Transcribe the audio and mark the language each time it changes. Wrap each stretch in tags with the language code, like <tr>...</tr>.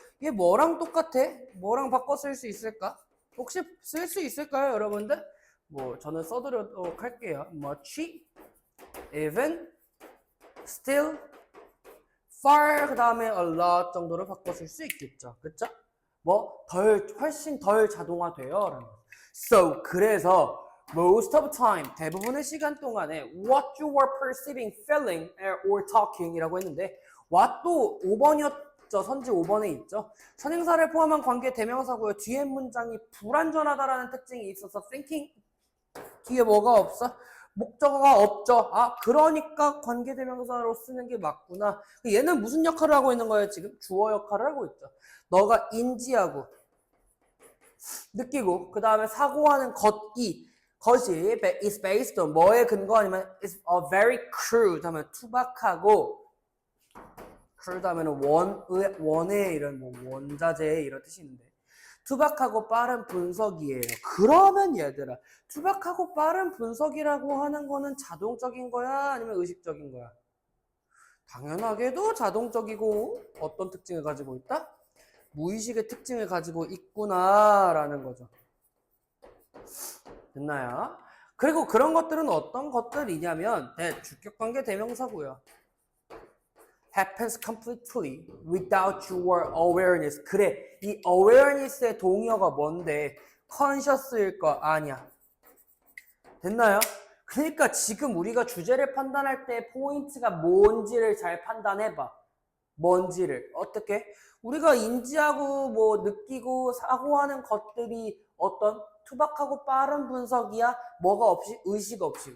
<ko>이게 뭐랑 똑같아? 뭐랑 바꿔 쓸 수 있을까? 혹시 쓸 수 있을까요, 여러분들? 뭐 저는 써드리도록 할게요. much, even, still, far 그 다음에 a lot 정도로 바꿔 쓸 수 있겠죠. 그쵸? 뭐 훨씬 덜 자동화돼요. 라는 거.</ko> <en>So</en> <ko>그래서</ko> <en>most of the time</en> <ko>대부분의 시간 동안에</ko> <en>what you were perceiving, feeling, or talking</en> <ko>이라고 했는데 what도 5번이었죠. 선지 5번에 있죠. 선행사를 포함한 관계 대명사고요. 뒤에 문장이 불완전하다라는 특징이 있어서 thinking 뒤에 뭐가 없어? 목적어가 없죠. 아, 그러니까 관계대명사로 쓰는 게 맞구나. 얘는 무슨 역할을 하고 있는 거예요? 지금 주어 역할을 하고 있죠. 너가 인지하고 느끼고 그 다음에 사고하는 것이</ko> <en>is based on</en> <ko>뭐에 근거 아니면</ko> <en>is a very crude</en> <ko>하면 투박하고 crude 하면 원의 이런 뭐 원자재 이런 뜻이 있는데 투박하고 빠른 분석이에요. 그러면 얘들아 투박하고 빠른 분석이라고 하는 거는 자동적인 거야? 아니면 의식적인 거야? 당연하게도 자동적이고 어떤 특징을 가지고 있다? 무의식의 특징을 가지고 있구나라는 거죠. 됐나요? 그리고 그런 것들은 어떤 것들이냐면 주격관계 대명사고요.</ko> <en>happens completely without your awareness.</en> <ko>그래, 이 awareness의 동의어가 뭔데? conscious일 거 아니야. 됐나요? 그러니까 지금 우리가 주제를 판단할 때 포인트가 뭔지를 잘 판단해봐. 뭔지를. 어떻게? 우리가 인지하고 뭐 느끼고 사고하는 것들이 어떤 투박하고 빠른 분석이야? 뭐가 없이? 의식 없이.</ko>